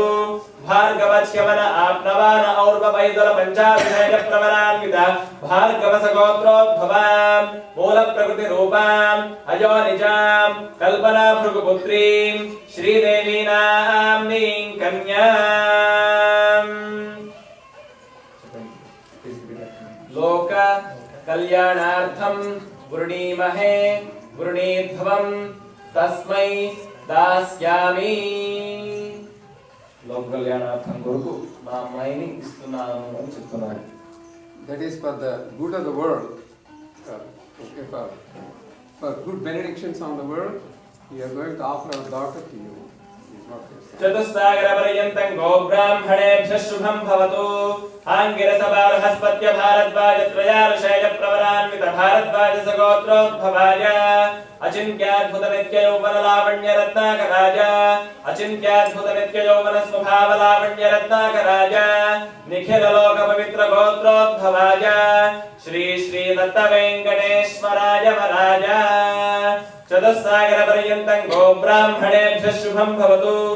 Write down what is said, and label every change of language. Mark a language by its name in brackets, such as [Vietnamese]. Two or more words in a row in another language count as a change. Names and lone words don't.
[Sanskrit] भार्गवच्यवन आप्नवान और्ववैदल पञ्चारुषेयप्रवरान्वित भार्गवसगोत्रोद्भवां मूलप्रकृतिरूपाम् अयोनिजां कल्पनाभृगुपुत्रीं श्रीदेवीनाम्नीं कन्याम् लोक कल्याणार्थं वृणीमहे वृणीध्वं तस्मै दास्यामि। लोक कल्याणार्थं [Telugu] కొరకు నా అమ్మాయిని ఇస్తున్నాను అని చెప్తున్నాను. [English] That is for the good of the world. Okay, for good benedictions on the world, we are going to offer our daughter to you. [Sanskrit] चतुस्सागरपर्यन्तं गोब्राह्मणेभ्यः शुभं भवतु। आङ्गिरसभारहस्पत्य भारद्वाजत्रयार्षेयप्रवरान्वित भारद्वाजसगोत्रोद्भवाय अचिन्त्याद्भुतनित्ययौवनलावण्यरत्नाकराय अचिन्त्याद्भुतनित्ययौवनस्वभावलावण्यरत्नाकराय निखिललोकपवित्रगोत्रोद्भवाय श्री श्री दत्तवेङ्कटेश्वराय वराय चतुस्सागरपर्यन्तं गोब्राह्मणेभ्यः शुभं भवतु।